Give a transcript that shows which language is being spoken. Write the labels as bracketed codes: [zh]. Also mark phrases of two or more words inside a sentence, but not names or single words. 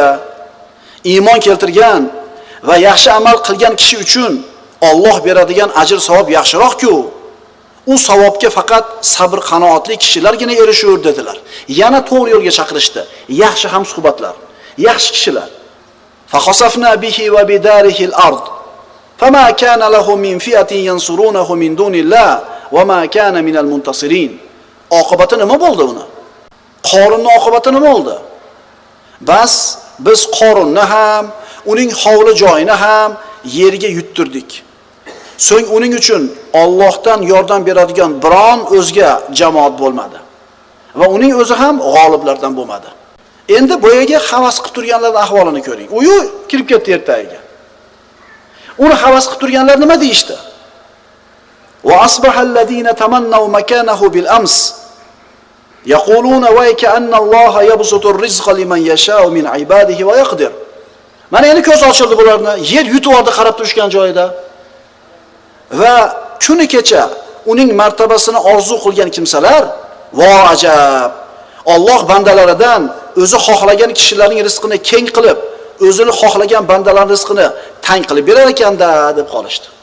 [uz] Iymon keltirgan va yaxshi amal qilgan kishi uchun Alloh beradigan ajr savob yaxshiroq-ku. U savobga faqat sabr qanoatli kishilargina erishur dedilar. Yana to'g'ri yo'lga chaqirishdi. Yaxshi hamsuhbatlar, yaxshi kishilar. [ar] فخسفنا به وبداره الأرض فما كان له من فئة ينصرونه من دون الله وما كان من المنتصرين. [uz] Oqibati nima bo'ldi uni? Qorunning oqibati nima bo'ldi? Bas biz Qorunni ham, uning hovli joyini ham yerga yuttirdik. So'ng uning uchun Allohdan yordam beradigan biron o'zga jamoat bo'lmadi. Va uning o'zi ham g'oliblardan bo'lmadi. Endi boyaga havas qilib turganlarning ahvolini ko'ring. U kirib ketdi ertaga. Uni havas qilib turganlar nima deyishdi? [ar] وأصبح الذين تمنوا مكانه بالأمس يقولون ويكأن الله يبسط الرزق لمن يشاء من عباده ويقدر. [uz] Mana endi ko'z ochildi bularni, yer yutib oldi qarab turishgan joyida. Va kuni kecha uning martabasini orzu qilgan kimsalar, vo ajab. Alloh bandalaridan o'zi xohlagan kishilarning rizqini keng qilib, o'zini xohlagan bandalarning rizqini tang qilib berar ekanda deb qolishdi.